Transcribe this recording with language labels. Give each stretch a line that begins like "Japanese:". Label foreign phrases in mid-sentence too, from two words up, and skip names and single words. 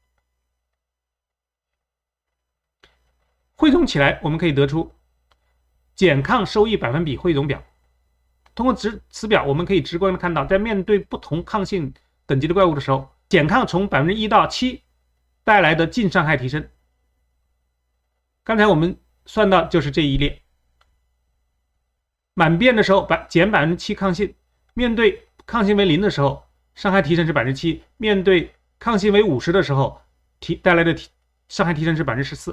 Chinese: 汇总起来，我們可以得出減抗收益百分比汇總表。通過此表，我們可以直觀的看到，在面對不同抗性等級的怪物的时候，減抗從1%到7%帶來的淨傷害提升。剛才我們算到就是這一列。滿變的時候減7%抗性，面對抗性為0的時候，傷害提升是7%；面對抗性為50的時候，帶來的傷害提升是14%。